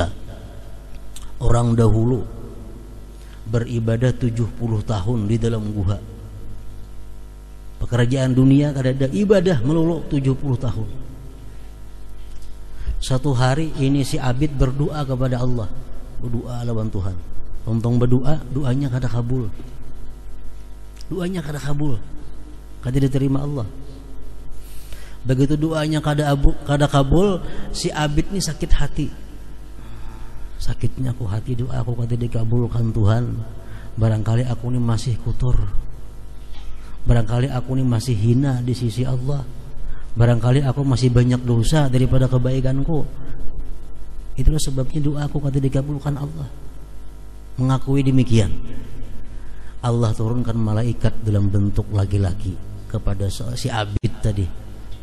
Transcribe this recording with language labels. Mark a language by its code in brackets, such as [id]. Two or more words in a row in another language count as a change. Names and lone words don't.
[id] Orang dahulu beribadah 70 tahun di dalam gua. Pekerjaan dunia kada ada, ibadah melulu 70 tahun. Satu hari ini si abid berdoa kepada Allah, berdoa lawan Tuhan. Tontong berdoa, doanya kada kabul. Doanya kada kabul, kada diterima Allah. Begitu doanya kada kabul, si abid ini sakit hati. Sakitnya aku hati, doa aku kada dikabulkan Tuhan. Barangkali aku ini masih kotor. Barangkali aku ini masih hina di sisi Allah. Barangkali aku masih banyak dosa daripada kebaikanku. Itulah sebabnya doa aku kada dikabulkan Allah. Mengakui demikian, Allah turunkan malaikat dalam bentuk laki-laki kepada si abid tadi.